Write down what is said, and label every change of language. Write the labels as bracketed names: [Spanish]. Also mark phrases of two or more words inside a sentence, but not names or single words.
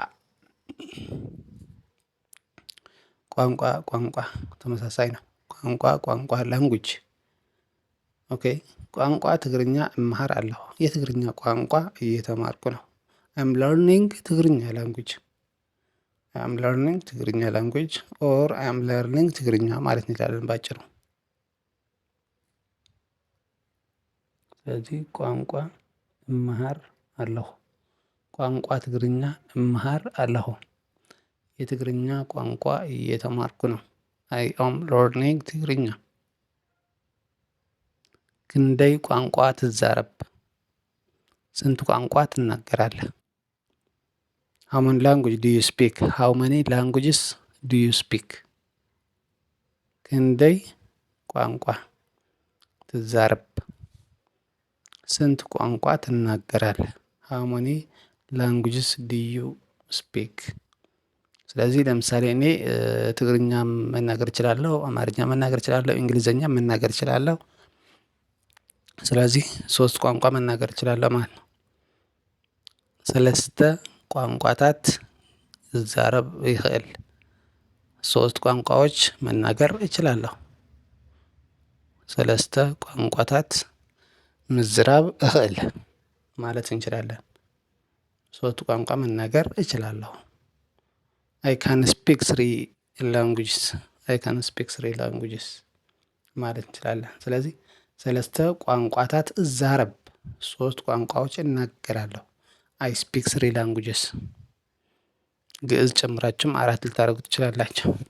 [Amharic] ቋንቋ ቋንቋ ተመሳሳይ ነው። ቋንቋ ቋንቋ ላንጉጅ። ኦኬ [Tigrinya] ቋንቋ ትግርኛ እምሃር ኣለሁ። [Amharic] የትግርኛ ቋንቋ እየተማርኩ ነው። [English] I'm learning Tigrinya language I'm learning Tigrinya language or I'm learning Tigrinya [Amharic] ማለት እንችላለን ባጭሩ። ስለዚህ [Tigrinya] ቋንቋ እምሃር ኣለሁ። ቋንቋ ትግርኛ እምሃር ኣለሁ። [Amharic] የትግርኛ ቋንቋ እየተማርኩ ነው። [English] I am learning Tigrinya። [Tigrinya] ክንደይ ቋንቋ ትዛረብ? [Amharic] ስንት ቋንቋ ትናገራለህ? [English] how many language do you speak? how many languages do you speak? [Tigrinya] ክንደይ ቋንቋ ትዛረብ? [Amharic] ስንት ቋንቋ ትናገራለህ? [English] how many languages do you speak? [Amharic] ስለዚህ ለምሳሌ እኔ ትግርኛ መናገር እችላለሁ፣ አማርኛ መናገር እችላለሁ፣ እንግሊዘኛ መናገር እችላለሁ። ስለዚህ 3 ቋንቋ መናገር እችላለሁ ማለት ነው። [Tigrinya] 3 ቋንቋታት ዝዛረብ ይኽእል። [Amharic] 3 ቋንቋዎች መናገር እችላለሁ። [Tigrinya] 3 ቋንቋታት ምዝራብ እኽእል [Amharic] ማለት እንችላለን። 3 ቋንቋ መናገር እችላለሁ። [English] I can speak 3 languages I can speak 3 languages [Amharic] ማለት እንችላለን። ስለዚህ [Tigrinya] 3 ቋንቋታት እዛረብ [Amharic] 3 ቋንቋዎች እናገራለሁ። [English] I speak 3 languages። [Amharic] ግዕዝ ጨምራችሁም 4 ልታደርጉ ትችላላችሁ።